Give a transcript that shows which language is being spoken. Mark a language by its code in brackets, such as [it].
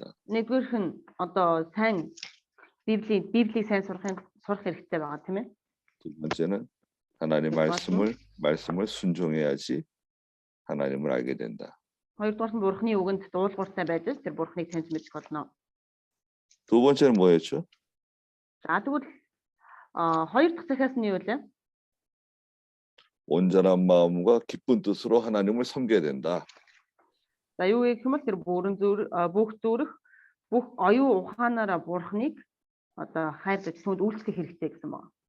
[mn] Нэгдүгээрх нь одоо сайн Библийг сайн сурах хэрэгтэй байгаа тийм ээ. [ko] 두 번째는 하나님 말씀을 순종해야지 하나님을 알게 된다. [mn] Хоёрдугаар нь Бурхны үгэнд дуулууртай байж тэр Бурхныг таньж мэдэх болно. [ko] 두 번째는 뭐였죠? [mn] За тэгвэл хоёр дахь захиас нь юу вэ? [ko] 온전한 마음과 기쁜 뜻으로 하나님을 섬겨야 된다. [mn] За юу гэх юм бол тэр бүх зүрх бүх оюун ухаанаараа Бурхныг одоо хайрлаж түүнд үйлчлэх хэрэгтэй гэсэн байна.